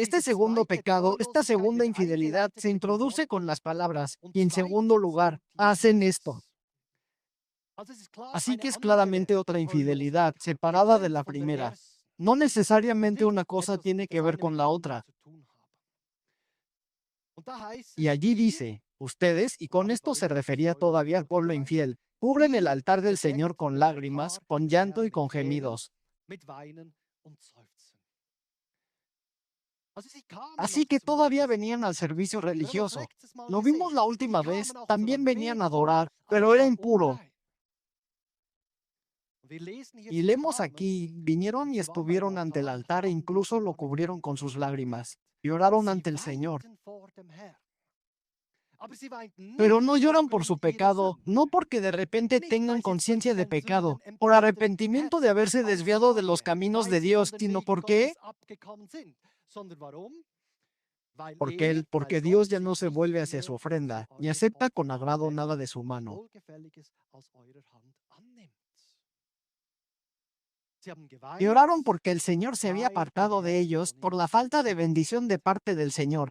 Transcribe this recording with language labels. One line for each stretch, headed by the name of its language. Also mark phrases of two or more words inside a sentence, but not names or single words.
Spanish: Este
German: diese
Spanish: segundo
German: zweite
Spanish: pecado, esta
German: Treulosigkeit
Spanish: segunda
German: wird
Spanish: infidelidad
German: eingeleitet
Spanish: se
German: mit den
Spanish: introduce con
German: Worten,
Spanish: las palabras,
German: und
Spanish: y en segundo
German: zweitens
Spanish: lugar,
German: tut
Spanish: hacen
German: dieses.
Spanish: esto.
German: Also es ist klar
Spanish: Así
German: eine
Spanish: que es
German: andere
Spanish: claramente otra infidelidad,
German: Treulosigkeit,
Spanish: separada de
German: getrennt
Spanish: la
German: von der
Spanish: primera.
German: ersten
Spanish: No
German: und
Spanish: necesariamente
German: nicht
Spanish: una cosa
German: etwas,
Spanish: tiene que
German: das
Spanish: ver
German: eine
Spanish: con
German: mit
Spanish: la
German: dem anderen
Spanish: otra.
German: zu tun haben. Und da heißt
Spanish: Y
German: es,
Spanish: allí
German: ihr,
Spanish: dice, ustedes, y
German: und
Spanish: con
German: damit war
Spanish: esto se
German: immer die
Spanish: refería todavía al pueblo
German: Treulosigkeit gemeint,
Spanish: infiel, cubren el
German: ihr
Spanish: altar del
German: bedeckt
Spanish: Señor con
German: den
Spanish: lágrimas,
German: Altar
Spanish: con
German: des
Spanish: llanto
German: Herrn
Spanish: y con
German: mit Tränen,
Spanish: gemidos.
German: mit Weinen und Seufzen. Also sie kamen
Spanish: Así
German: noch
Spanish: que
German: zum
Spanish: todavía
German: Gottesdienst.
Spanish: venían al servicio
German: Wir haben das
Spanish: religioso.
German: letztes Mal
Spanish: Lo vimos
German: gesehen.
Spanish: la
German: Sie
Spanish: última vez,
German: kamen auch zum
Spanish: también venían a
German: Anbeten,
Spanish: adorar,
German: aber
Spanish: pero
German: es
Spanish: era
German: war
Spanish: impuro.
German: unrein. Und wir lesen hier,
Spanish: Y
German: sie
Spanish: leemos
German: kamen
Spanish: aquí,
German: und
Spanish: vinieron y
German: sie waren beim
Spanish: estuvieron ante el
German: Altar und
Spanish: altar e
German: haben den
Spanish: incluso lo
German: Herrn
Spanish: cubrieron con sus
German: angebetet.
Spanish: lágrimas. Lloraron
German: Sie
Spanish: ante el Señor.
German: weinten vor dem Herrn. Aber sie weinten
Spanish: Pero
German: nicht
Spanish: no lloran por su
German: aufgrund ihrer
Spanish: pecado, no
German: Sünde.
Spanish: porque de repente
German: Nicht,
Spanish: tengan
German: weil sie jetzt
Spanish: conciencia de
German: plötzlich ein
Spanish: pecado, por
German: sündempfindetem
Spanish: arrepentimiento
German: Herz
Spanish: de haberse
German: auf
Spanish: desviado de los
German: Lage,
Spanish: caminos
German: weil
Spanish: de
German: sie von
Spanish: Dios,
German: den
Spanish: sino
German: Wegen
Spanish: porque,
German: Gottes abgekommen sind. Sondern warum?
Spanish: Porque Dios ya no se vuelve hacia su ofrenda, ni acepta con agrado nada de su mano. Y oraron porque el Señor se había apartado de ellos por la falta de bendición de parte del Señor.